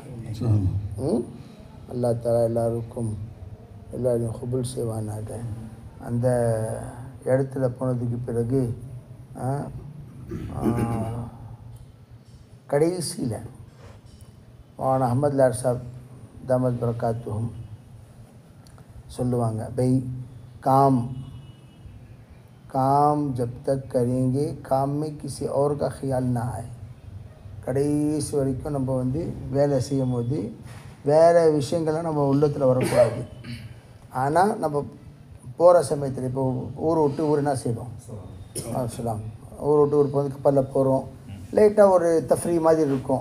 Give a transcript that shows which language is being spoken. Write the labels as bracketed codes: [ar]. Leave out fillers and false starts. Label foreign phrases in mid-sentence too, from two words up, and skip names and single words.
[ta] அல்லாஹ் தஆலா எல்லாருக்கும் எல்லாரையும் கபூல் செய்வானாக. அந்த இடத்துல போனதுக்கு பிறகு கடைசியில் மௌலானா அஹ்மத் லார் சாப் [ar] دامت بركاتهم [hi] சொல்லுவாங்க, பை काम जब तक करेंगे काम में किसी और का ख्याल ना आए. [ta] கடைசி வரைக்கும் நம்ம வேலை செய்யும் போது வேறு விஷயங்கள்லாம் நம்ம உள்ளத்தில் வரக்கூடாது. ஆனால் நம்ம போகிற சமயத்தில் இப்போ ஊர் விட்டு ஊர் என்ன செய்வோம், சொல்லலாம், ஊர் விட்டு ஊர் போது கப்பலில் போகிறோம், லைட்டாக ஒரு தஃப்ரீ மாதிரி இருக்கும்.